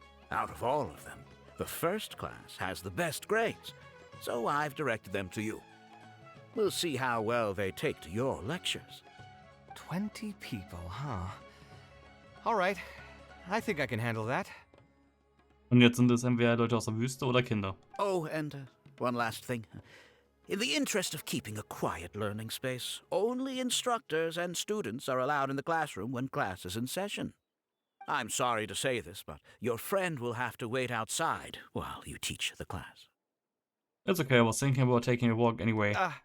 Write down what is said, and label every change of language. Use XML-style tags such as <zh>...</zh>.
<en>Out of all of them, the first class has the best grades, so I've directed them to you. We'll see how well they take to your lectures. 20 people, huh? All right. I think I can handle that.</en> <de>Und jetzt sind es entweder Leute aus der Wüste oder Kinder.</de> <en>Oh, and one last thing. In the interest of keeping a quiet learning space, only instructors and students are allowed in the classroom when class is in session. I'm sorry to say this, but your friend will have to wait outside while you teach the class. It's okay, I was thinking about taking a walk anyway.</en>